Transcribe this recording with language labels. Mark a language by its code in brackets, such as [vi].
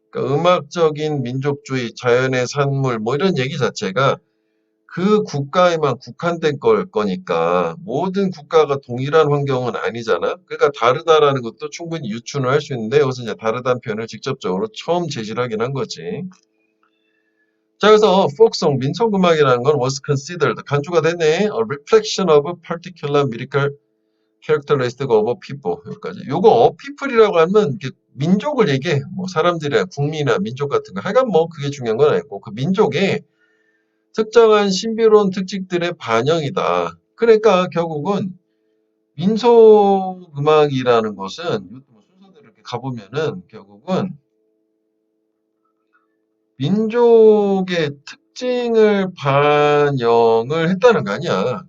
[ko] 그러니까 음악적인 민족주의, 자연의 산물, 뭐 이런 얘기 자체가 그 국가에만 국한된 거니까 모든 국가가 동일한 환경은 아니잖아. 그러니까 다르다라는 것도 충분히 유추는 할 수 있는데 여기서 이제 다르다는 표현을 직접적으로 처음 제시를 하긴 한 거지. 자, 그래서 folk송, 민속음악이라는 건 [en] was considered, [ko] 간주가 되네. [en] A reflection of a particular musical characteristic of a people. [ko] 여기까지. 요거 [en] a people [ko] 이라고 하면 민족을 얘기해. 뭐 사람들이나 국민이나 민족 같은 거. 하여간 뭐 그게 중요한 건 아니고 그 민족의 특정한 신비로운 특징들의 반영이다. 그러니까 결국은 민속음악이라는 것은 순서대로 이렇게 가보면은 결국은 민족의 특징을 반영을 했다는 거 아니야.